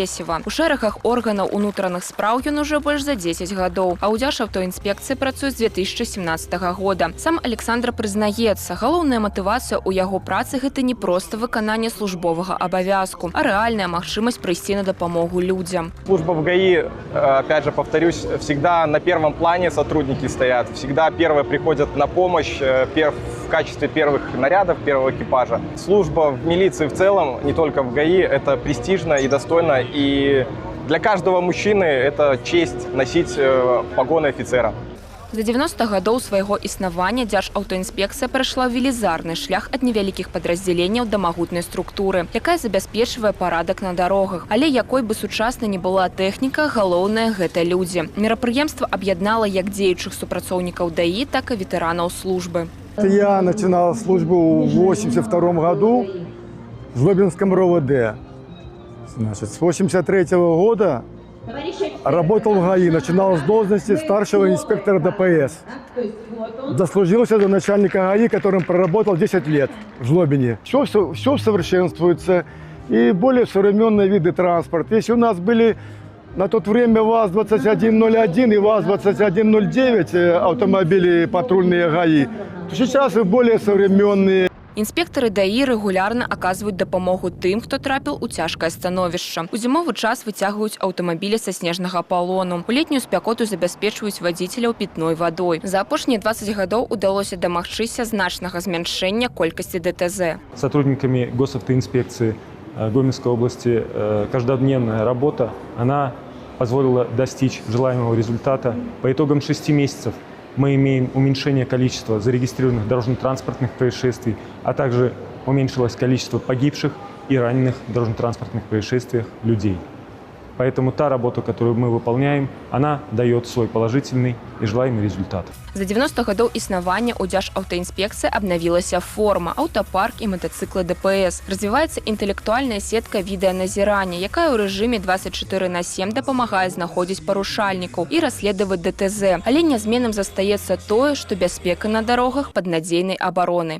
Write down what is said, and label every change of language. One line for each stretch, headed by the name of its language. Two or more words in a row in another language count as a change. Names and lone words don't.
Belarusian: У шэрагах органаў унутраных спраў ён ужо больш за 10 гадоў, а ў Дзяржаўтаінспекцыі працуе з 2017 года. Сам Александр прызнаецца, галоўная матывацыя ў яго працы – гэта не проста выкананне службовага абавязку, а рэальная магчымасць прыйсці на дапамогу людзям.
Russian: Служба в ГАИ, опять же повторюсь, всегда на первом плане сотрудники стоят, всегда первые приходят на помощь, в качестве первых нарядов, первого экипажа. Служба в милиции в целом, не только в ГАИ, это престижно и достойно. И для каждого мужчины это честь носить погоны офицера.
Belarusian: За 90 гадоў свайго існавання Дзяржаўтаінспекцыя прайшла велізарны шлях ад невялікіх падраздзяленняў да магутнай структуры, якая забяспечвае парадак на дарогах. Але якой бы сучаснай не была тэхніка, галоўнае – гэта людзі. Мерапрыемства аб'яднала як дзеючых супрацоўнікаў ДАІ, так і ветэранаў службы.
Russian: Я начинал службу в 1982 году в Жлобинском РОВД. Значит, с 1983 года работал в ГАИ, начинал с должности старшего инспектора ДПС. Дослужился до начальника ГАИ, которым проработал 10 лет в Жлобине. Все совершенствуется, и более современные виды транспорта. Если у нас были на то время ВАЗ-2101 и ВАЗ-2109 автомобили патрульные ГАИ, то сейчас и более современные.
Belarusian: Інспектары ДАІ рэгулярна аказваюць дапамогу тым, хто трапіў у цяжкае становішча. У зімовы час выцягваюць аўтамабілі са снежнага палону. У летнюю спякоту забяспечваюць вадзіцеляў пітной вадой. За апошнія 20 гадоў удалося дамагчыся значнага змяншэння колькасці ДТЗ.
Russian: Сотрудниками госавтоинспекции Гомельской области каждодневная работа, она позволила достичь желаемого результата. По итогам 6 месяцев мы имеем уменьшение количества зарегистрированных дорожно-транспортных происшествий, а также уменьшилось количество погибших и раненых в дорожно-транспортных происшествиях людей. Поэтому та работа, которую мы выполняем, она дает свой положительный и желаемый результат.
Belarusian: За 90 гадоў існавання ў Дзяржаўтаінспекцыі абнавілася форма, аўтапарк і матацыклы ДПС. Развіваецца інтэлектуальная сетка відэаназірання, якая ў рэжыме 24/7 дапамагае знаходзіць парушальнікаў і расследаваць ДТЗ. Але нязменным застаецца тое, што бяспека на дарогах пад надзейнай абаронай.